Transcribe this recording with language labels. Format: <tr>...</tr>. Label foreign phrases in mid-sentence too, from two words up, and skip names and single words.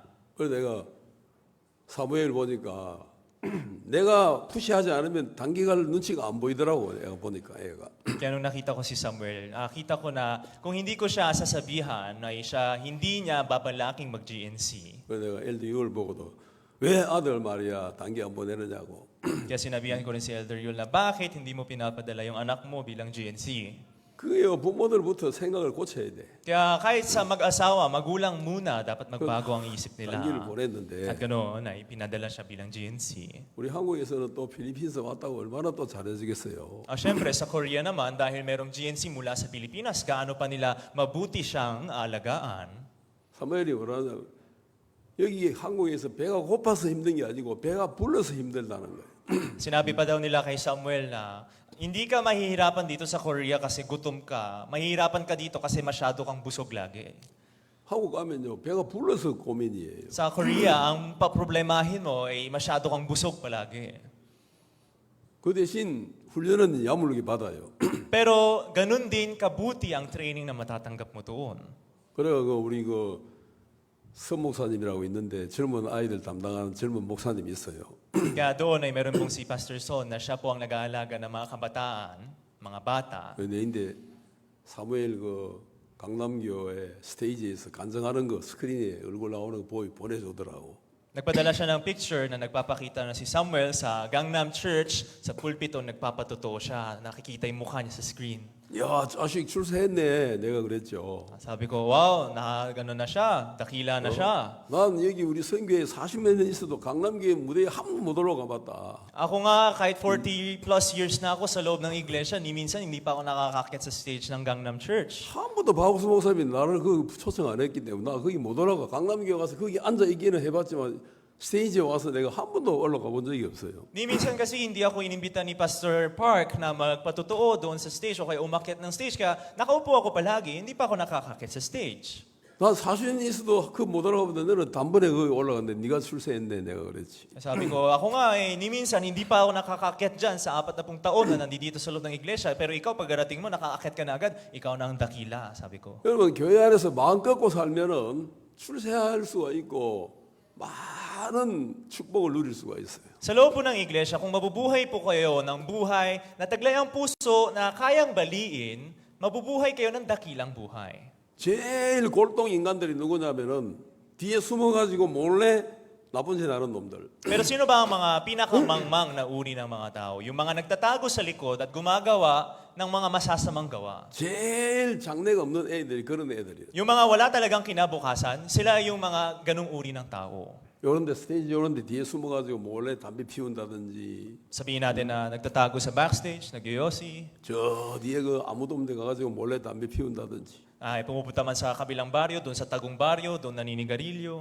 <ko>그래서 내가 사무엘 보니까 내가 푸시하지 않으면 단기간 눈치가 안 보이더라고 내가 보니까 애가.</ko> <tl>Kaya nung nakita ko si Samuel, nakita ko na kung hindi ko siya sasabihan, ay siya hindi niya babalaking mag-GNC.</tl> <ko>그래서 내가 LDU를 보고도 왜 아들 말이야 단기 안 보내느냐고.</ko> <tl>Kaya sinabihan ko rin si Elder Yul na bakit hindi mo pinapadala yung anak mo bilang GNC?</tl> <ko>그게요, 부모들부터 생각을 고쳐야 돼.</ko> <tl>Kaya kahit sa mag-asawa, magulang muna, dapat magbago ang isip nila.</tl> <ko>단기를 보냈는데</ko> <tl>At ganoon ay pinadala siya bilang GNC.</tl> <ko>우리 한국에서는 또 필리핀에서 왔다고 얼마나 또 잘해주겠어요.</ko> <tl>Siyempre, sa Korea naman, dahil merong GNC mula sa Pilipinas, gaano pa nila mabuti siyang alagaan.</tl> <ko>사무엘이 뭐라냐, 여기 한국에서 배가 고파서 힘든 게 아니고 배가 불러서 힘들다는 거예요.</ko> <tl>Sinabi pa daw nila kay Samuel na, hindi ka mahihirapan dito sa Korea kasi gutom ka. Mahihirapan ka dito kasi masyado kang busog lagi.</tl> <ko>한국 가면요, 배가 불러서 고민이에요.</ko> <tl>Sa Korea, ang paproblemahin mo ay masyado kang busog palagi.</tl> <ko>그 대신 훈련은 야물게 받아요.</ko> <tl>Pero ganun din kabuti ang training na matatanggap mo doon.</tl> <ko>그래가 우리 선목사님이라고 있는데 젊은 아이들 담당하는 젊은 목사님이 있어요.</ko> <tl>Kaya doon ay meron pong si Pastor Son na siya po ang nag-aalaga ng mga kabataan, mga bata.</tl> <ko>내인데 사무엘 강남교회 스테이지에서 간증하는 거 스크린에 얼굴 나오는 거 보내주더라고.</ko> <tl>Nagpadala siya ng picture na nagpapakita na si Samuel sa Gangnam Church, sa pulpito nagpapatotoo siya, nakikita yung mukha niya sa screen.</tl> <ko>야, 자식 출세했네. 내가 그랬죠.</ko> <tl>Sabi ko, wow, gano'n na siya, dakila na siya.</tl> <ko>난 여기 우리 선교회 40몇 년 있어도 강남교회 무대에 한 번 못 올라가 봤다.</ko> <tl>Ako nga, kahit 40</tl> <en>plus years</en> <tl>na ako sa loob ng iglesia, ni minsan hindi pa ako nakakakit sa stage ng Gangnam Church.</tl> <ko>한 번도 박우수 목사님이 나를 초청 안 했기 때문에 나 거기 못 올라가. 강남교회 가서 거기 앉아 있기는 해봤지만 스테이지에 와서 내가 한 번도 올라가 본 적이 없어요.</ko> <tl>Ni minsan kasi hindi ako inimbita ni Pastor Park na magpatotoo doon sa stage o kaya umakyat ng stage. Kaya nakaupo ako palagi, hindi pa ako nakakakit sa stage.</tl> <ko>난 40년 있어도 못 올라가보는데 너는 단번에 거기 올라갔는데 네가 출세했네. 내가 그랬지.</ko> <tl>Sabi ko, ako nga ni minsan hindi pa ako nakakakit dyan sa 40 taon na nandito sa loob ng iglesia. Pero ikaw, pagdarating mo, nakakakit ka na agad, ikaw na ang dakila, sabi ko.</tl> <ko>여러분 교회 안에서 마음 꺾고 살면은 출세할 수가 있고 많은 축복을 누릴 수가 있어요.</ko> <tl>Sa loob po ng iglesia, kung mabubuhay po kayo ng buhay na taglay ang puso na kayang baliin, mabubuhay kayo ng dakilang buhay.</tl> <ko>제일 골동 인간들이 누구냐면은 뒤에 숨어가지고 몰래 나쁜 짓 하는 놈들.</ko> <tl>Pero sino ba ang mga pinakamangmang na uri ng mga tao? Yung mga nagtatago sa likod at gumagawa ng mga masasamang gawa.</tl> <ko>제일 장래가 없는 애들이 그런 애들이에요.</ko> <tl>Yung mga wala talagang kinabukasan, sila yung mga ganung uri ng tao.</tl> <ko>요런데 스테이지 요런데 뒤에 숨어가지고 몰래 담배 피운다든지</ko> <tl>Sabihin natin na nagtatago sa backstage, nagyoyosi,</tl> <ko>저 뒤에 아무도 없는 데 가가지고 몰래 담배 피운다든지</ko> <tl>ay pumupunta man sa kabilang baryo, doon sa tagong baryo, doon naninigarilyo.</tl>